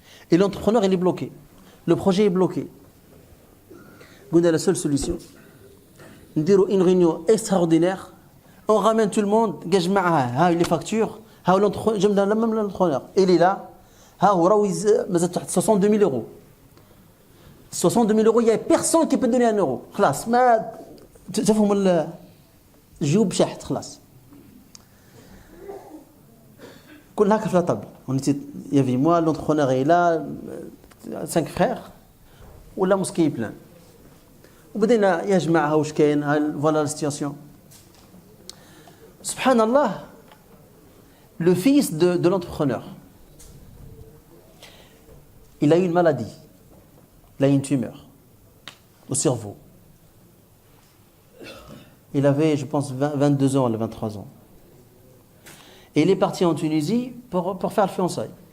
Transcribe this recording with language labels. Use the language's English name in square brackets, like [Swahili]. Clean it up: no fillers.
[French] Et l'entrepreneur, il est bloqué. Le projet est bloqué. On a la seule solution. Une réunion extraordinaire. On ramène tout le monde. Les factures. Je me donne même l'entrepreneur. Il est là. 62 000 euros. 62 000 euros, il n'y a personne qui peut donner 1 euro. [Arabic] خلاص ما تفهم الجيوب شحت خلاص. كل هكا في الطابل. [French] Il y avait moi, l'entrepreneur est là, 5 frères. [Arabic] ولا [French] mosquée plein. [Arabic] وبدينا يا جماعة واش كاين [French] voilà la situation. Subhanallah, le fils de l'entrepreneur, il a eu une maladie, il a eu une tumeur au cerveau. Il avait, je pense, 22 ans, 23 ans. Et il est parti en Tunisie pour faire le fiançailles.